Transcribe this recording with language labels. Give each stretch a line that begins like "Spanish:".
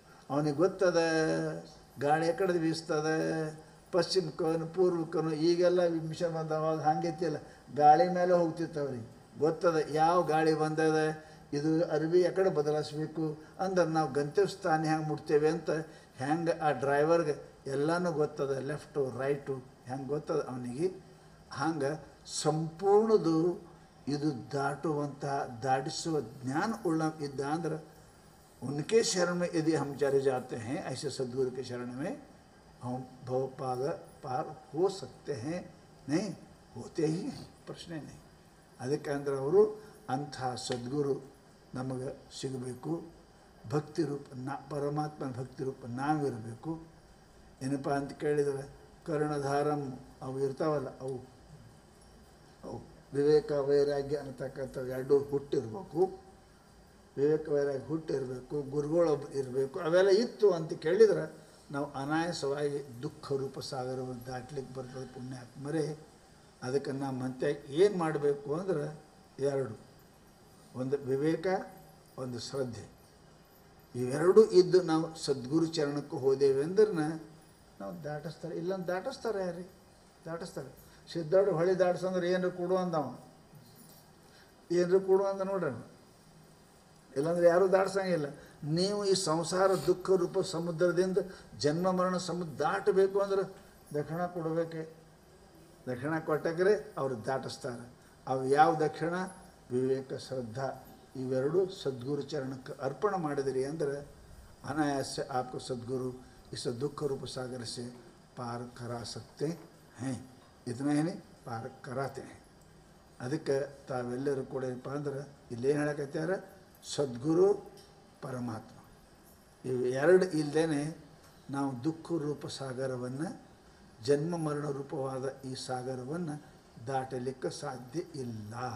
Kannada: ಅವನಿಗೆ ಗೊತ್ತದ ಗಾಳಿ ಎಕಡೆ ಬೀಸ್ತದ, ಪಶ್ಚಿಮಕ್ಕನು ಪೂರ್ವಕ್ಕನು, ಈಗೆಲ್ಲ ಮಿಷನ್ ಬಂದವಾಗ ಹಂಗೈತಿಲ್ಲ, ಗಾಳಿ ಮೇಲೆ ಹೋಗ್ತಿತ್ತು, ಅವ್ರಿಗೆ ಗೊತ್ತದ ಯಾವ ಗಾಳಿ ಬಂದದ, ಇದು ಅರಿವಿ ಎಕಡೆ ಬದಲಾಯಿಸ್ಬೇಕು ಅಂದ್ರೆ ನಾವು ಗಂತವ್ಯ ಸ್ಥಾನ ಹೆಂಗೆ ಮುಟ್ತೇವೆ ಅಂತ ಹೆಂಗೆ ಆ ಡ್ರೈವರ್ಗೆ ಎಲ್ಲನೂ ಗೊತ್ತದ, ಲೆಫ್ಟು ರೈಟು ಹೆಂಗೆ ಗೊತ್ತದ ಅವನಿಗೆ। ಹಂಗೆ ಸಂಪೂರ್ಣದು ಇದು ದಾಟುವಂಥ, ದಾಟಿಸುವ ಜ್ಞಾನ ಉಳ್ಳ ಇದ್ದ ಅಂದ್ರೆ,
Hindi: उनके शरण में यदि हम चले जाते हैं, ऐसे सद्गुरु के शरण में हम भव पार हो सकते हैं, नहीं होते ही हैं, प्रश्न नहीं।
Kannada: ಅದಕ್ಕೆ ಅಂದ್ರೆ ಅವರು ಅಂಥ ಸದ್ಗುರು ನಮಗೆ ಸಿಗಬೇಕು, ಭಕ್ತಿ ರೂಪ ಪರಮಾತ್ಮನ ಭಕ್ತಿ ರೂಪ ನಾವಿರಬೇಕು। ಏನಪ್ಪ ಅಂತ ಕೇಳಿದರೆ, ಕರ್ಣಧಾರಂ ಅವು ಇರ್ತಾವಲ್ಲ, ಅವು ವಿವೇಕ ವೈರಾಗ್ಯ ಅಂತಕ್ಕಂಥ ಎರಡು ಹುಟ್ಟಿರ್ಬೇಕು, ವಿವೇಕ ವೈರಾಗ್ಯ ಹುಟ್ಟಿರಬೇಕು, ಗುರುಗಳೊಬ್ಬರು ಇರಬೇಕು, ಅವೆಲ್ಲ ಇತ್ತು ಅಂತ ಕೇಳಿದ್ರೆ ನಾವು ಅನಾಯಾಸವಾಗಿ ದುಃಖ ರೂಪ ಸಾಗರವನ್ನು ದಾಟ್ಲಿಕ್ಕೆ ಬರ್ತದೆ ಪುಣ್ಯಾತ್ಮರೇ। ಅದಕ್ಕೆ ನಾವು ಮತ್ತೆ ಏನು ಮಾಡಬೇಕು ಅಂದ್ರೆ ಎರಡು, ಒಂದು ವಿವೇಕ, ಒಂದು ಶ್ರದ್ಧೆ, ಇವೆರಡೂ ಇದ್ದು ನಾವು ಸದ್ಗುರು ಚರಣಕ್ಕೆ ಹೋದೇವೆ ಅಂದ್ರೆ ನಾವು ದಾಟಿಸ್ತಾರೆ, ಇಲ್ಲಂತ ದಾಟಿಸ್ತಾರೆ, ಯಾರೀ ದಾಟಿಸ್ತಾರೆ? ಸಿದ್ಧಾರ್ಥ ಹೊಳೆ ದಾಟಿಸಂದ್ರೆ ಏನು ಕೊಡು ಅಂದವ, ಏನರು ಕೊಡು ಅಂತ ನೋಡ್ರಿ, ಇಲ್ಲಾಂದ್ರೆ ಯಾರೂ ದಾಟ್ಸಂಗಿಲ್ಲ. ನೀವು ಈ ಸಂಸಾರ ದುಃಖ ರೂಪ ಸಮುದ್ರದಿಂದ ಜನ್ಮ ಮರಣ ಸಮುದ್ರ ದಾಟಬೇಕು ಅಂದ್ರೆ ದಕ್ಷಿಣ ಕೊಡಬೇಕೆ. ದಕ್ಷಿಣ ಕೊಟ್ಟಕ್ರೆ ಅವ್ರು ದಾಟಿಸ್ತಾರೆ. ಅವು ಯಾವ ದಕ್ಷಿಣ? ವಿವೇಕ, ಶ್ರದ್ಧಾ, ಇವೆರಡು ಸದ್ಗುರು ಚರಣಕ್ಕೆ ಅರ್ಪಣೆ ಮಾಡಿದಿರಿ ಅಂದರೆ
Hindi: अनायास से आपको सद्गुरु इस दुख रूप सागर से पार करा सकते हैं. इतना ही नहीं, पार कराते हैं.
Kannada: ಅದಕ್ಕೆ ತಾವೆಲ್ಲರೂ ಕೂಡ ಏನಪ್ಪ ಅಂದ್ರೆ ಇಲ್ಲೇನು ಹೇಳಕತ್ಯಾರ? ಸದ್ಗುರು ಪರಮಾತ್ಮ ಇವು ಎರಡು ಇಲ್ಲದೇ ನಾವು ದುಃಖ ರೂಪ ಸಾಗರವನ್ನು, ಜನ್ಮ ಮರಣ ರೂಪವಾದ ಈ ಸಾಗರವನ್ನು ದಾಟಲಿಕ್ಕೆ ಸಾಧ್ಯ ಇಲ್ಲ.